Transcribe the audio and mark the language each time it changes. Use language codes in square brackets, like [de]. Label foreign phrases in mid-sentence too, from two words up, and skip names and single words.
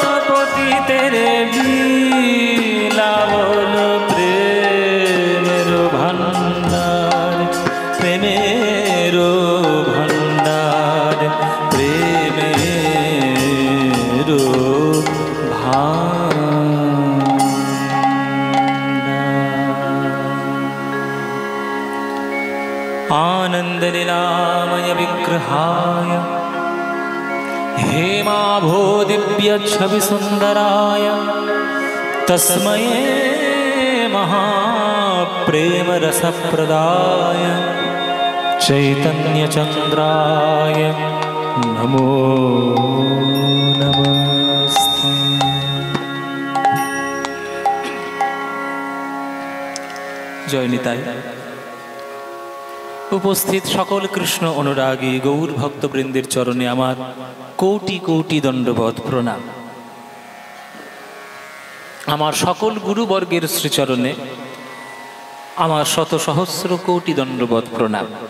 [bn] পতিতের বিলাবল প্রেমের ভান্ডার, প্রেমের ভান্ডার, প্রেমের ভান্ডার। [sa] आनन्दलीलामय विग्रहाय हेमाभो दिव्यच्छविसुन्दराय तस्मै महाप्रेमरसप्रदाय चैतन्यचन्द्राय नमो नमस्ते। जय निताई। [bn] উপস্থিত সকল কৃষ্ণ অনুরাগী গৌর ভক্তবৃন্দের চরণে আমার কোটি কোটি দণ্ডবত প্রণাম। আমার সকল গুরুবর্গের শ্রীচরণে আমার শত সহস্র কোটি দণ্ডবত প্রণাম।